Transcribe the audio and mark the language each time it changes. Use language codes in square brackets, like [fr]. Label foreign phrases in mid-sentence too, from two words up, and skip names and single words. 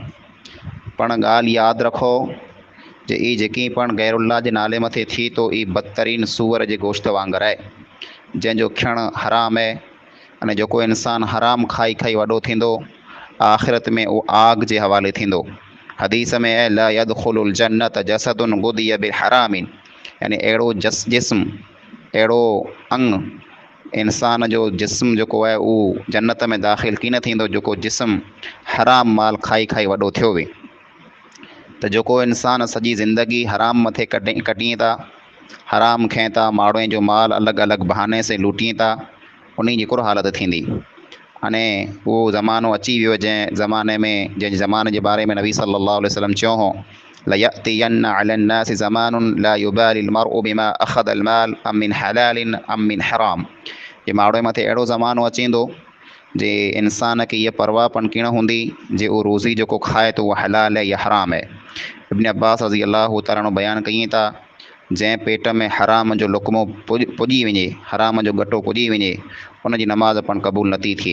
[sd] पण ॻाल्हि यादि रखो जे ई जेकी पण गैरुल्ला जे नाले मथे थी थो, ई बदतरीन सूअर जे गोश्त वांगुरु आहे, जंहिंजो खियणु हराम आहे। अने जेको इंसान हराम खाई खाई वॾो थींदो, आख़िरत में उहो आग जे हवाले थींदो। हदीस में है [ar] لا يدخل الجنة جسد غذي بحرام, [sd] यानी अहिड़ो जिस्म, अहिड़ो अंग इंसान जो जिस्म जेको आहे उहो जन्नत में दाख़िल की न थींदो जेको जिस्म हराम माल खाई खाई वॾो थियो वे। त जेको इंसान सॼी ज़िंदगी हराम मथे कटीं था, हराम खाइनि था, माण्हुनि जो माल अलॻि अलॻि बहाने से लूटीं था, उन जी हिकिड़ो हालति थींदी। अने उहो ज़मानो अची वियो जंहिं ज़माने जे बारे में नबी [ar] صلى الله عليه وسلم [sd] चयो हो, [ar] ليأتين على الناس زمان لا يبالي المرء بما أخذ المال أم من حلال أم من حرام. [sd] ये माण्हू मथे अहिड़ो ज़मानो अचींदो जे इंसान खे इहा परवाह पण किण हूंदी जे उहो रोज़ी जेको खाए थो उहा हलाल आहे या हराम आहे। इब्न अब्बास [ar] رضي الله تعالى [sd] बयानु कईं था, जंहिं पेट में हराम जो लुक़्मो पुॼी वञे, हराम जो गटो पुॼी वञे, उनजी नमाज़ पण क़बूल नथी थिए।